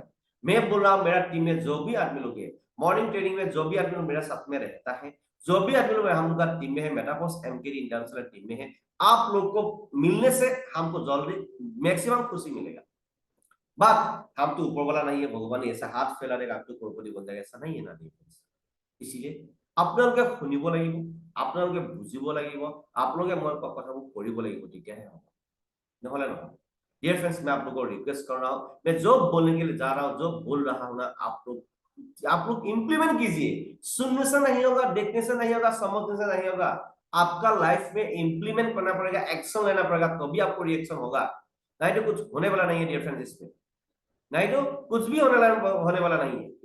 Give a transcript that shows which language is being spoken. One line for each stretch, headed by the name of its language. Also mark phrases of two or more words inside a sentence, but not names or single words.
Hindi: मैं बोल रहा हूँ मेरा टीम में जो भी आदमी लोग है,
English: morning training
Hindi: में जो भी आदमी लोग मेरे साथ में रहता है, जो भी आदमी लोग हम लोग का टीम में है, मेटाफोर्स एमकेडी इंटरनेशनल टीम में है, आप लोग को मिलने से हमको जल्दी मैक्सिमम खुशी मिलेगा। बात हम तो ऊपर वाला नहीं है, भगवान ऐसा हाथ फैला देगा आप तो करोड़पति बन जाएगा, ऐसा नहीं है ना।
Assamese: इसीलिए আপোনালোকে শুনিব লাগিব, আপোনালোকে বুজিব লাগিব, আপোনালোকে মই কথাবোৰ কৰিব লাগিব, তেতিয়াহে হ'ব, নহলে নহয়।
English: dear friends,
Hindi: मैं आप लोगों को रिक्वेस्ट कर रहा हूँ, मैं जो बोलने के लिए जा रहा हूँ, जो बोल रहा हूँ ना, आप लोग इंप्लीमेंट कीजिए। सुनने से नहीं होगा, देखने से नहीं होगा, समझने से नहीं होगा, आपका लाइफ में इंप्लीमेंट करना पड़ेगा, एक्शन लेना पड़ेगा, तभी आपको रिएक्शन होगा, नहीं तो कुछ होने वाला नहीं है
English: dear friends
Hindi: इसमें, नहीं तो कुछ भी होने वाला नहीं है।